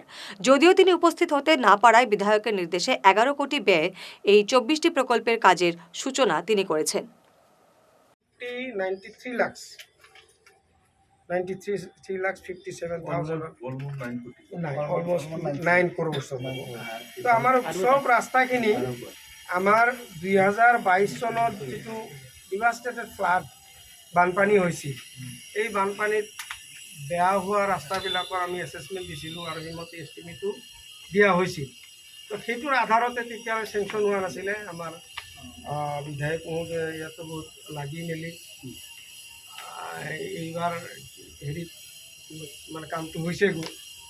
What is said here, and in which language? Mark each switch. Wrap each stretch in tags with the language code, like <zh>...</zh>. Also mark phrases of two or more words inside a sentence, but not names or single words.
<bn>যদিও তিনি উপস্থিত হতে না পারায় বিধায়কের নির্দেশে 11 কোটি ব্যয়ে এই 24টি প্রকল্পের কাজের সূচনা তিনি করেছেন।</bn> <en>93 lakhs 57,000 almost 9 crore</en> <as>তো আমার সব রাস্তাখিনি আমার 2022 চনত যেটো</as> <en>devastated flood</en> <as>বানপানী হৈছিল, এই বানপানীত বেয়া হোৱা ৰাস্তাবিলাকৰ আমি এছেছমেণ্ট দিছিলোঁ আৰু সেইমতে এষ্টিমেটো দিয়া হৈছিল। তো সেইটোৰ আধাৰতে তেতিয়া চেংচন হোৱা নাছিলে। আমাৰ বিধায়ক মহোদয় ইয়াতো বহুত লাগি মেলি এইবাৰ হেৰিত মানে কামটো হৈছে।</as>